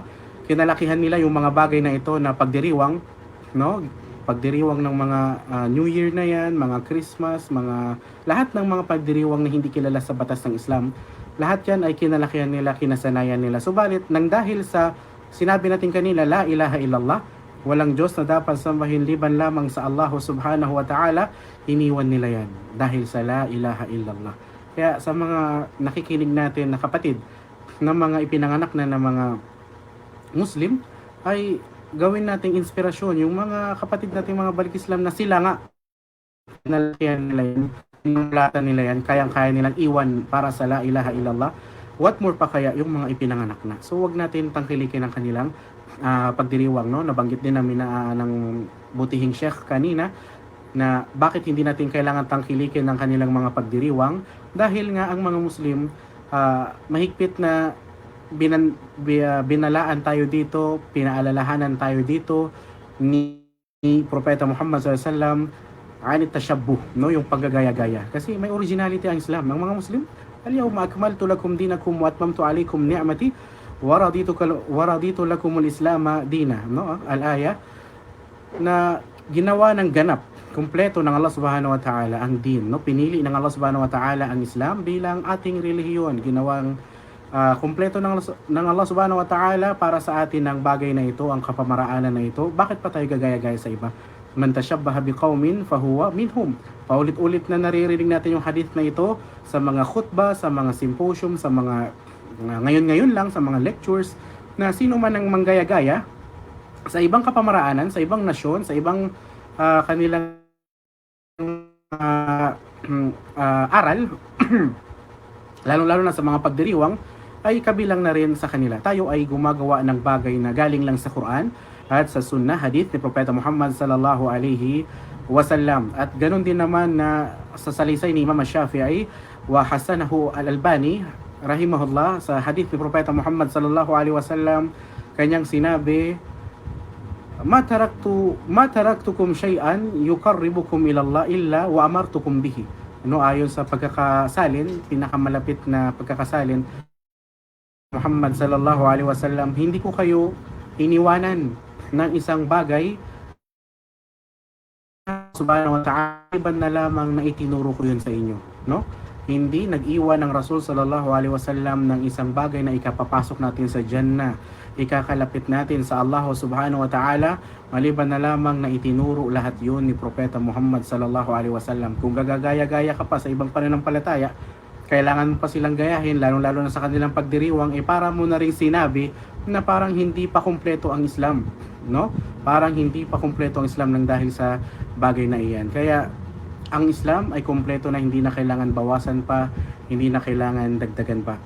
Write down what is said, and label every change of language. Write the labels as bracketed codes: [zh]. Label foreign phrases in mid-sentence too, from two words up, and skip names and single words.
[tl] Kinalakihan nila yung mga bagay na ito na pagdiriwang, no? Pagdiriwang ng mga New Year na yan, mga Christmas, mga lahat ng mga pagdiriwang na hindi kilala sa batas ng Islam. Lahat yan ay kinalakihan nila, kinasanayan nila. Subalit, nang dahil sa sinabi natin kanina, [ar] لا إله إلا الله, [tl] walang Diyos na dapat sambahin liban lamang sa Allah [ar] سبحانه وتعالى, [tl] iniwan nila yan dahil sa [ar] لا إله إلا الله. [tl] Kaya sa mga nakikinig natin na kapatid ng mga ipinanganak na ng mga Muslim, ay gawin nating inspirasyon yung mga kapatid nating mga balik Islam na sila nga nalakihan nila yan, nilatan nila yan, kayang-kaya nilang iwan para sa [ar] لا إله إلا الله. [en] What more [tl] pa kaya yung mga ipinanganak na? So wag natin tangkilikin ang kanilang pagdiriwang, no? Nabanggit din namin ng butihing Sheikh kanina na bakit hindi natin kailangan tangkilikin ng kanilang mga pagdiriwang dahil nga ang mga Muslim mahigpit na binalaan tayo dito, pinaalalahanan tayo dito ni Propeta Muhammad SAW [ar] عن التشبه, [tl] no? Yung paggagaya-gaya. Kasi may originality ang Islam. Ang mga Muslim, [ar] اليوم أكملت لكم دينكم وأتممت عليكم نعمتي ورضيت لكم الإسلام دينا, [tl] no? Al-aya na ginawa ng ganap, kumpleto ng Allah [ar] سبحانه وتعالى [tl] ang din, no? Pinili ng Allah [ar] سبحانه وتعالى [tl] ang Islam bilang ating relihiyon, ginawang kumpleto ng Allah [ar] سبحانه وتعالى [tl] para sa atin ang bagay na ito, ang kapamaraanan na ito. Bakit pa tayo gagaya-gaya sa iba? [ar] من تشبه بقوم فهو منهم. [tl] Paulit-ulit na naririnig natin yung hadith na ito sa mga khutbah, sa mga symposium, sa mga ngayon-ngayon lang, sa mga lectures, na sino man ang manggaya-gaya sa ibang kapamaraanan, sa ibang nasyon, sa ibang kanilang aral, lalo-lalo na sa mga pagdiriwang, ay kabilang na rin sa kanila. Tayo ay gumagawa ng bagay na galing lang sa Quran at sa Sunnah, hadith ni Propeta Muhammad [ar] صلى الله عليه وسلم. [tl] At ganun din naman na sa salisay ni Imam Shafi'i [ar] وحسنه [tl] al-Albani rahimahullah sa hadith ni Propeta Muhammad [ar] صلى الله عليه وسلم, [tl] kanyang sinabi, [ar] ما تركتكم شيئا يقربكم إلى الله إلا وأمرتكم به. [tl] No, ayon sa pagkakasalin, pinakamalapit na pagkakasalin Muhammad [ar] صلى الله عليه وسلم, [tl] hindi ko kayo iniwanan ng isang bagay [ar] سبحانه وتعالى [tl] iban na lamang na itinuro ko yun sa inyo, no? Hindi nag-iwan ng Rasul [ar] صلى الله عليه وسلم [tl] ng isang bagay na ikapapasok natin sa Jannah, ikakalapit natin sa Allah [ar] سبحانه وتعالى, [tl] maliban na lamang na itinuro lahat yun ni Propeta Muhammad [ar] صلى الله عليه وسلم. [tl] Kung gagagaya-gaya ka pa sa ibang pananampalataya, kailangan mo pa silang gayahin, lalo-lalo na sa kanilang pagdiriwang, para mo na rin sinabi na parang hindi pa kumpleto ang Islam, no? Parang hindi pa kumpleto ang Islam nang dahil sa bagay na iyan. Kaya ang Islam ay kumpleto na, hindi na kailangan bawasan pa, hindi na kailangan dagdagan pa.